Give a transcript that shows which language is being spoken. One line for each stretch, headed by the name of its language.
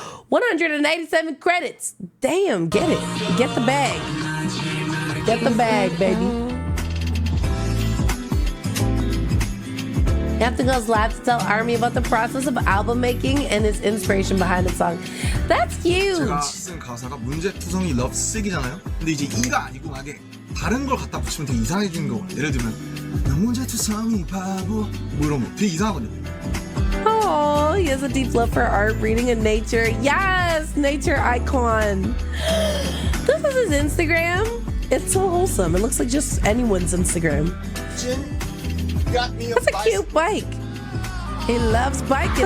English: 187 credits. Damn, get it. Get the bag. Get the bag, baby. Bangtan goes live to tell ARMY about the process of album making and his inspiration behind the song. That's huge.
Korean: 제가 쓴 가사가 문제투성이 럽쓰기잖아요. 근데 이제 이가 아니고 만약에 다른 걸 갖다 붙이면 되게 이상해지는 거거든요. 예를 들면 나 문제투성이 바보 뭐 이런 거 되게 이상하거든요.
English: Oh, he has a deep love for art, reading, and nature. Yes, nature icon. This is his Instagram. It's so wholesome. It looks like just anyone's Instagram. That's a cute bike. He loves biking.